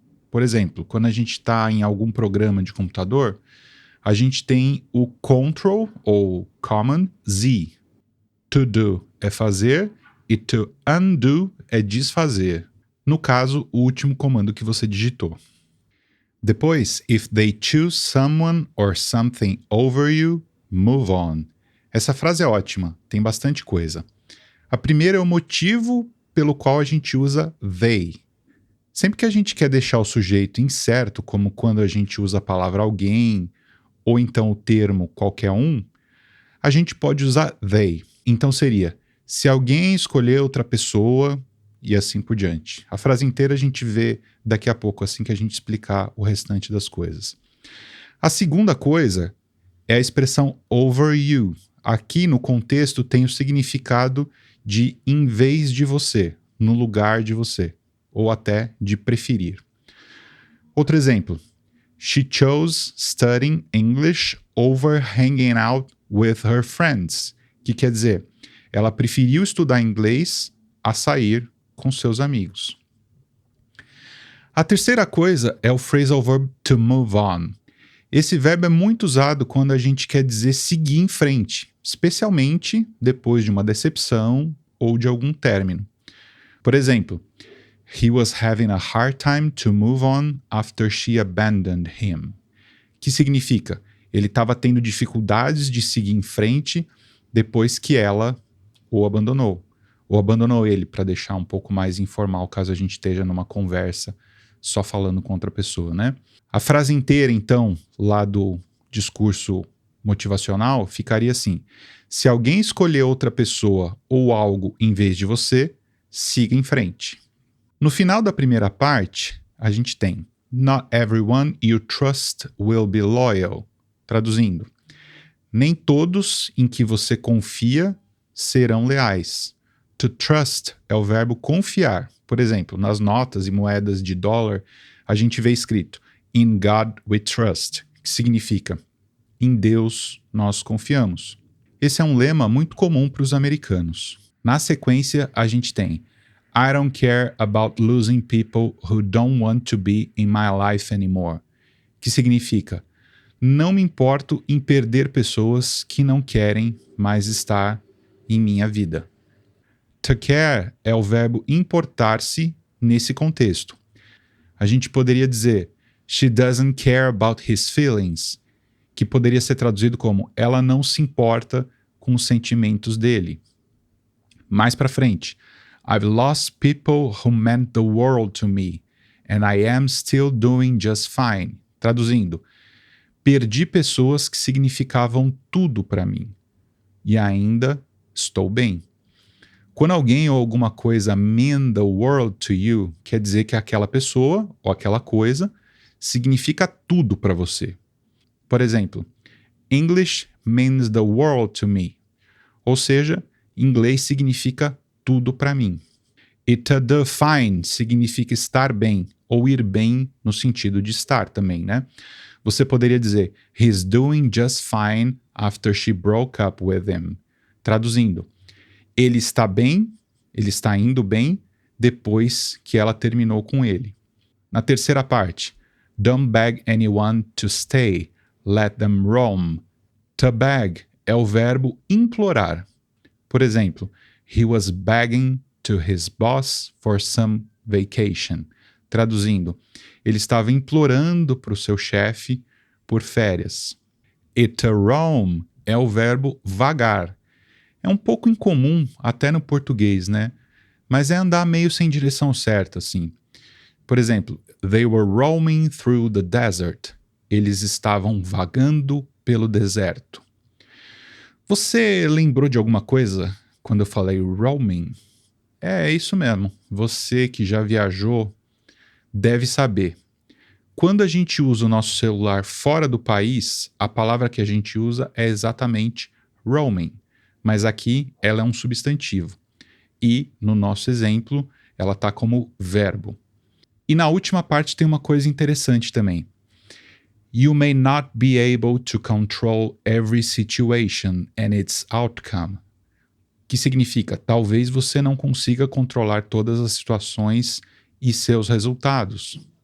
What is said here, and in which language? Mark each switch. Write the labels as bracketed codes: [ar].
[pt] Por exemplo, quando a gente está em algum programa de computador, a gente tem o Ctrl ou Command Z. To do é fazer e to undo é desfazer. No caso, o último comando que você digitou. Depois, [en] if they choose someone or something over you, move on. [pt] Essa frase é ótima, tem bastante coisa. A primeira é o motivo pelo qual a gente usa they. Sempre que a gente quer deixar o sujeito incerto, como quando a gente usa a palavra alguém, ou então o termo qualquer um, a gente pode usar they. Então seria, se alguém escolher outra pessoa, e assim por diante. A frase inteira a gente vê daqui a pouco, assim que a gente explicar o restante das coisas. A segunda coisa é a expressão over you. Aqui no contexto tem o significado de em vez de você, no lugar de você, ou até de preferir. Outro exemplo. [en] She chose studying English over hanging out with her friends. [pt] Que quer dizer, ela preferiu estudar inglês a sair com seus amigos. A terceira coisa é o phrasal verb to move on. Esse verbo é muito usado quando a gente quer dizer seguir em frente, especialmente depois de uma decepção ou de algum término. Por exemplo, [en] he was having a hard time to move on after she abandoned him. [pt] Que significa, ele estava tendo dificuldades de seguir em frente depois que ela o abandonou. Ou abandonou ele, para deixar um pouco mais informal, caso a gente esteja numa conversa só falando com outra pessoa, né? A frase inteira, então, lá do discurso motivacional, ficaria assim: se alguém escolher outra pessoa ou algo em vez de você, siga em frente. No final da primeira parte, a gente tem [en] Not everyone you trust will be loyal. [pt] Traduzindo, nem todos em que você confia serão leais. To trust é o verbo confiar. Por exemplo, nas notas e moedas de dólar, a gente vê escrito [en] In God we trust, [pt] que significa em Deus nós confiamos. Esse é um lema muito comum para os americanos. Na sequência, a gente tem [en] I don't care about losing people who don't want to be in my life anymore, [pt] que significa não me importo em perder pessoas que não querem mais estar em minha vida. To care é o verbo importar-se nesse contexto. A gente poderia dizer [en] She doesn't care about his feelings, [pt] que poderia ser traduzido como ela não se importa com os sentimentos dele. Mais para frente, [en] I've lost people who meant the world to me, and I am still doing just fine. [pt] Traduzindo, perdi pessoas que significavam tudo para mim, e ainda estou bem. Quando alguém ou alguma coisa [en] mean the world to you, [pt] quer dizer que aquela pessoa ou aquela coisa significa tudo para você. Por exemplo, [en] English means the world to me. [pt] Ou seja, inglês significa tudo para mim. E [en] to do fine [pt] significa estar bem, ou ir bem no sentido de estar também, né? Você poderia dizer, [en] He's doing just fine after she broke up with him. [pt] Traduzindo, ele está bem, ele está indo bem depois que ela terminou com ele. Na terceira parte, [en] Don't beg anyone to stay, let them roam. [pt] To beg é o verbo implorar. Por exemplo, [en] He was begging to his boss for some vacation. [pt] Traduzindo, ele estava implorando para o seu chefe por férias. E to roam é o verbo vagar. É um pouco incomum até no português, né? Mas é andar meio sem direção certa, assim. Por exemplo, [en] they were roaming through the desert. [pt] Eles estavam vagando pelo deserto. Você lembrou de alguma coisa quando eu falei roaming? É isso mesmo. Você que já viajou deve saber. Quando a gente usa o nosso celular fora do país, a palavra que a gente usa é exatamente roaming. Mas aqui ela é um substantivo. E, no nosso exemplo, ela está como verbo. E na última parte tem uma coisa interessante também. [en] You may not be able to control every situation and its outcome. [pt] Que significa, talvez você não consiga controlar todas as situações e seus resultados.